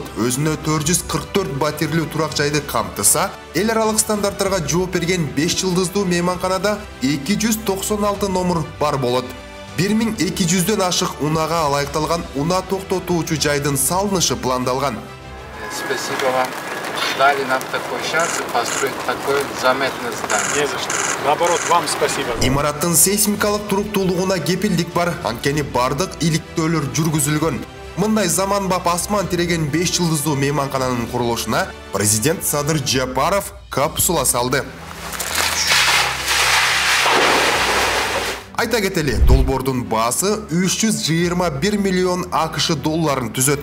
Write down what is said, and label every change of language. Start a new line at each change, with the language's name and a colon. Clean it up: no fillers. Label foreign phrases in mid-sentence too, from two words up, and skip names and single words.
Kyrgyz: Өзүнө 444 батирлүү турак жайды камтыса, эл аралык стандарттарга жооп берген 5 жылдыздуу мейманканада 296 номер бар болот. 1200дөн ашык унага ылайыкталган уна токтотуучу жайдын салынышы пландалган.
Russian: Спасибо вам. Дали нам такой шанс построить такое заметное здание. Не за что. Наоборот, вам спасибо.
Kyrgyz: Имараттын сейсмикалык туруктуулугуна кепилдик бар, анткени бардык иликтөөлөр жүргүзүлгөн. Мындай заманбап асман тиреген 5 жылдыздуу мейманкананын курулушуна президент Садыр Жапаров капсула салды. Айта кетели, долбоордун баасы 321 миллион АКШ долларын түзөт.